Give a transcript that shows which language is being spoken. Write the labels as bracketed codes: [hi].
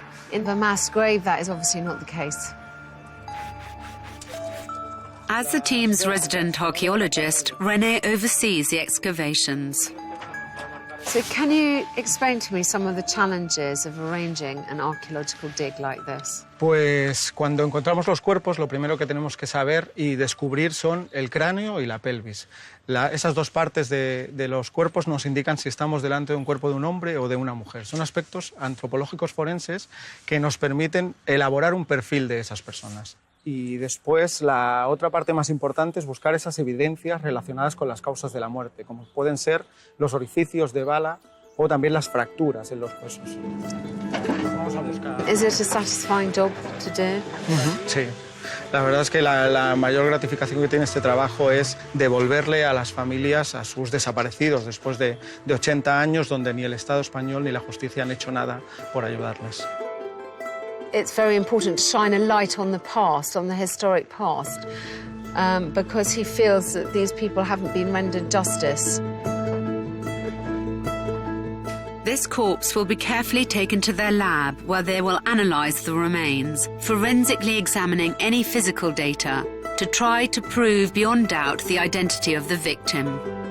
[en] In a mass grave, that is obviously not the case. As the team's resident archaeologist, René oversees the excavations. So can you explain to me some of the challenges of arranging an archaeological dig like this? [es] Pues cuando encontramos los cuerpos, lo primero que tenemos que saber y descubrir son el cráneo y la pelvis. Esas dos partes de los cuerpos nos indican si estamos delante de un cuerpo de un hombre o de una mujer. Son aspectos antropológicos forenses que nos permiten elaborar un perfil de esas personas. Y después, la otra parte más importante es buscar esas evidencias relacionadas con las causas de la muerte, como pueden ser los orificios de bala o también las fracturas en los huesos. Vamos a buscar... [en] Is it a satisfying job to do? [es] Sí. La verdad es que la mayor gratificación que tiene este trabajo es devolverle a las familias a sus desaparecidos después de 80 años donde ni el Estado español ni la justicia han hecho nada por ayudarles. [en] it's very important to shine a light on the past, on the historic past, because he feels that these people haven't been rendered justice. This corpse will be carefully taken to their lab where they will analyse the remains, forensically examining any physical data to try to prove beyond doubt the identity of the victim.